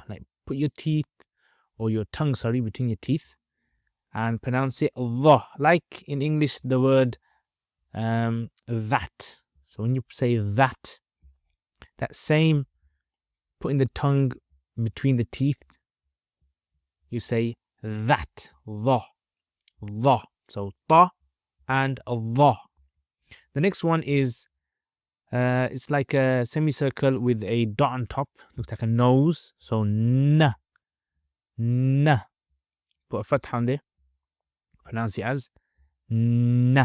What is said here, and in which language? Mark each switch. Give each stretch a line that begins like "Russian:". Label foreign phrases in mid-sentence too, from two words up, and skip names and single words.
English: Like put your teeth or your tongue, between your teeth and pronounce it va. Like in English, the word that. So when you say that same putting the tongue between the teeth, you say that. Va. Va. So ta and va. The next one is it's like a semicircle with a dot on top. Looks like a nose. So na. Na. Put a fatha on there. Pronounce it as na.